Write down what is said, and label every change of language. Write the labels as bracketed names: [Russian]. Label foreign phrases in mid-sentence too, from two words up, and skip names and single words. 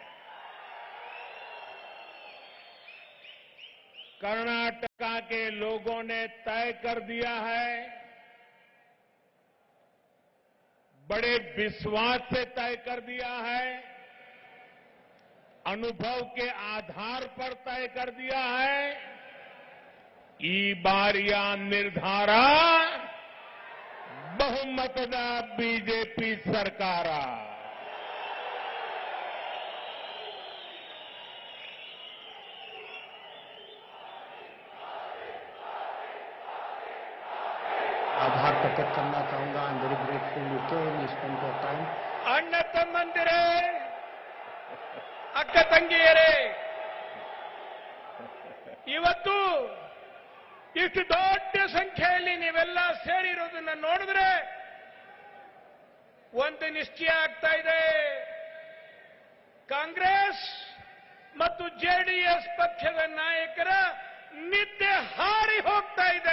[Hindi] कर्नाटका के लोगों ने तय कर दिया है, बड़े विश्वास से तय कर दिया है, अनुभव के आधार पर तय कर दिया है। [Kannada] ಈ ಬಾರಿಯ ನಿರ್ಧಾರ ಬಹುಮತದ ಬಿಜೆಪಿ ಸರ್ಕಾರ। [Hindi] आभार प्रकट करना चाहूंगा। [English] I am very grateful you came, you spent your time. [Kannada] ಅಣ್ಣ ತಮ್ಮಂದಿರೇ, ಅಕ್ಕ ತಂಗಿಯರೇ, ಇವತ್ತು ಇಷ್ಟು ದೊಡ್ಡ ಸಂಖ್ಯೆಯಲ್ಲಿ ನೀವೆಲ್ಲ ಸೇರಿರೋದನ್ನ ನೋಡಿದ್ರೆ ಒಂದು ನಿಶ್ಚಯ ಆಗ್ತಾ ಇದೆ, ಕಾಂಗ್ರೆಸ್ ಮತ್ತು ಜೆಡಿಎಸ್ ಪಕ್ಷದ ನಾಯಕರ ನಿದ್ದೆ ಹಾರಿ ಹೋಗ್ತಾ ಇದೆ।